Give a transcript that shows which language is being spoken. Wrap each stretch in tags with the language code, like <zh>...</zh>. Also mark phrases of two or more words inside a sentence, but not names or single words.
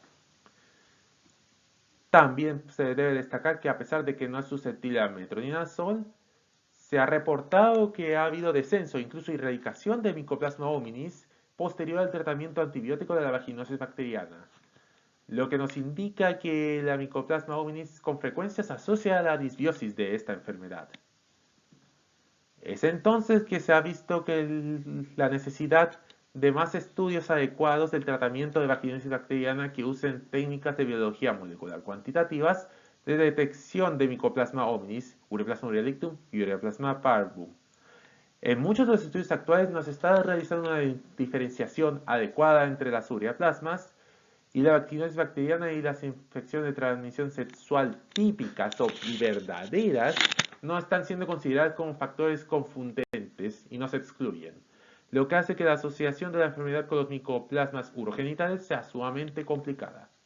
<es>También se debe destacar que a pesar de que no es susceptible a metronidazol, se ha reportado que ha habido descenso, incluso erradicación de Mycoplasma hominis posterior al tratamiento antibiótico de la vaginosis bacteriana, lo que nos indica que la Mycoplasma hominis con frecuencia se asocia a la disbiosis de esta enfermedad. Es entonces que se ha visto que la necesidad de más estudios adecuados del tratamiento de vaginosis bacteriana que usen técnicas de biología molecular cuantitativas de detección de Mycoplasma hominis, Ureaplasma urialictum y Ureaplasma parvum. En muchos de los estudios actuales no se está realizando una diferenciación adecuada entre las ureaplasmas y la vaginosis bacteriana y las infecciones de transmisión sexual típicas y verdaderas no están siendo consideradas como factores confundentes y no se excluyen, lo que hace que la asociación de la enfermedad con los micoplasmas urogenitales sea sumamente complicada.</es>